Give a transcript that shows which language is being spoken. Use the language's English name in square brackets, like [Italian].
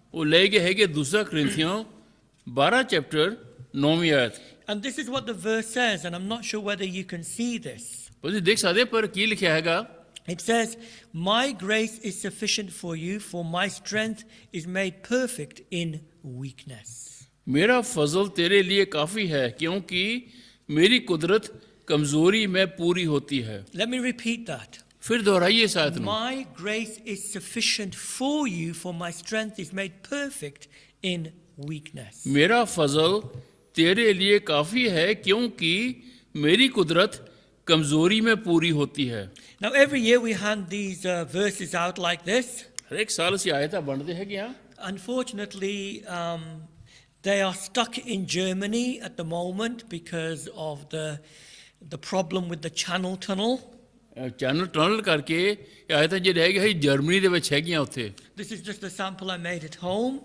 [Punjabi] ਉਹ ਲੈ ਗਏ ਹੈਗੇ 2 ਕੋਰਿੰਥੀਆਂ 12 ਚੈਪਟਰ 9ਵੀਂ ਆਇਤ। [English] And this is what the verse says, and I'm not sure whether you can see this. [Punjabi] ਤੁਸੀਂ ਦੇਖ ਸਕਦੇ ਪਰ ਕੀ ਲਿਖਿਆ ਹੈਗਾ। [English] It says, "My grace is sufficient for you, for my strength is made perfect in weakness." [Hindi] मेरा फजल तेरे लिए काफ़ी है क्योंकि मेरी कुदरत कमज़ोरी में पूरी होती है। [English] Let me repeat that. [Hindi] फिर दोहराइए इस आयत को। [English] My grace is sufficient for you, for my strength is made perfect in weakness. [Hindi] मेरा फजल तेरे लिए काफ़ी है क्योंकि मेरी कुदरत कमज़ोरी में पूरी होती है। [English] Now every year we hand these verses out like this. [Hindi] हर एक साल [Punjabi] ਅਸੀਂ ਆਇਤਾਂ ਵੰਡਦੇ ਹੈਗੇ ਆ। [English] Unfortunately, They are stuck in Germany at the moment because of the problem with the Channel Tunnel. [Punjabi] Channel tunnel ਕਰਕੇ ਇਹ ਆਏ ਤਾਂ ਜਿਹੜੇ ਹੈਗੇ ਹੈ ਜਰਮਨੀ ਦੇ ਵਿੱਚ ਹੈਗੀਆਂ ਉੱਥੇ। [English] This is just a sample I made at home.